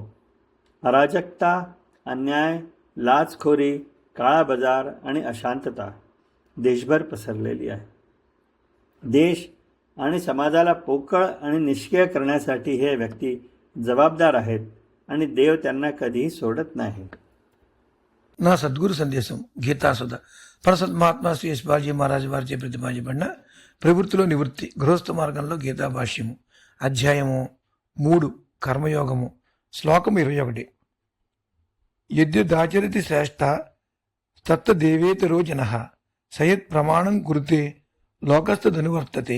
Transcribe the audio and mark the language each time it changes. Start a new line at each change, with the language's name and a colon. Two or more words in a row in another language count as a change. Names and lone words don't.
Marathi: अराजकता, अन्याय, लाचखोरी, काळा बाजार आणि अशांतता देशभर पसरलेली आहे. देश आणि समाजाला पोकळ आणि निष्क्रिय करण्यासाठी हे व्यक्ती जबाबदार आहेत आणि देव त्यांना कधीही सोडत नाही.
Telugu: నా సద్గురు సందేశం గీతాసుధ పరసత్ మహాత్మా శ్రీ యశ్పాల్జీ మహారాజ్ వారిచే ప్రతిపాదించబడిన ప్రవృత్తిలో నివృత్తి గృహస్థ మార్గంలో గీతా భాష్యము అధ్యాయము 3 కర్మయోగము శ్లోకం 21.
Sanskrit: यद्यदाचरति श्रेष्ठ तत्तदेवेतरो जनः सयत् प्रमाणं कुरुते लोकस्थदनुवर्तते.